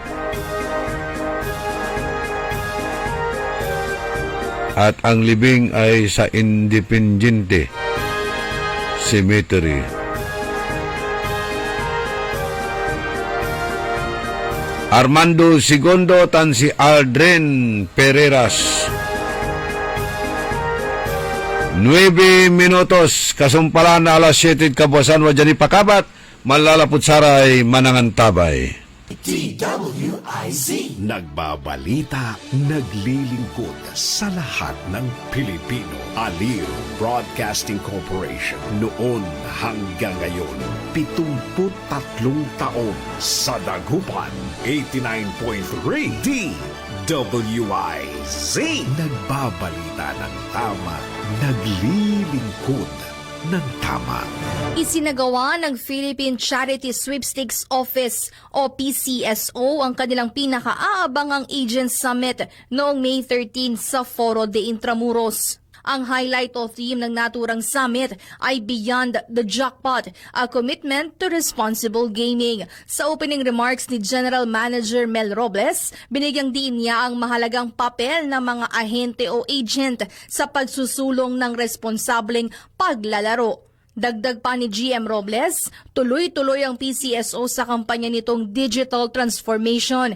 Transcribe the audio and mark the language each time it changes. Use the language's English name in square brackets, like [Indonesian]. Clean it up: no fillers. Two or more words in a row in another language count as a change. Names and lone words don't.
[Filipino] At ang libing ay sa Independiente Cemetery. [Pangasinan] Armando Segundo tan si Aldrin Pereras. 9 minutos, kasumpalan na alas 7 kabuasan, wadyan ipakabat, malalapot saray, manangantabay. [Filipino] DWIZ. Nagbabalita, naglilingkod sa lahat ng Pilipino. Aliw Broadcasting Corporation. Noon hanggang ngayon, 73 taon sa dagupan. 89.3 DWIZ. Nagbabalita ng tama, naglilingkod ng tama. Isinagawa ng Philippine Charity Sweepstakes Office o PCSO ang kanilang pinakaabangang Agent Summit noong May 13 sa Foro de Intramuros. Ang [English] highlight of theme [Filipino] ng naturang summit ay [English] Beyond the Jackpot, a commitment to responsible gaming. [Filipino] Sa [English] opening remarks [Filipino] ni [English] General Manager [Filipino] Mel Robles, binigyang diin niya ang mahalagang papel ng mga ahente o agent sa pagsusulong ng responsableng paglalaro. Dagdag pa ni GM Robles, tuloy-tuloy ang PCSO sa kampanya nitong [English] digital transformation.